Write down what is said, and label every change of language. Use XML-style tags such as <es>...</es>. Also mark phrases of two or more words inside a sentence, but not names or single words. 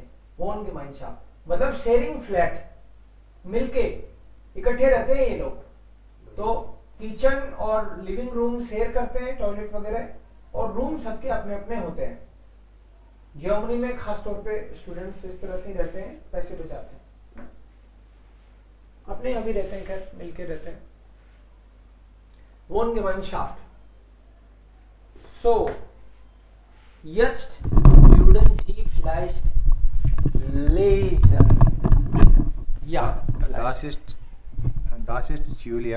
<hi>Wohngemeinschaft मतलब</hi> <en>sharing flat,</en> <hi>मिलके इकट्ठे रहते हैं ये लोग, तो किचन और</hi> <en>living room</en> <hi>शेयर करते हैं, टॉयलेट वगैरह, और रूम सबके अपने अपने होते हैं। जर्मनी में खास तौर पे स्टूडेंट्स इस तरह से रहते हैं, पैसे बचाते हैं, अपने यहाँ भी रहते हैं, खैर मिलके रहते हैं।</hi> <de>Wohngemeinschaft। So, jetzt würden Sie vielleicht lesen। Ja, Das ist Julia.</de>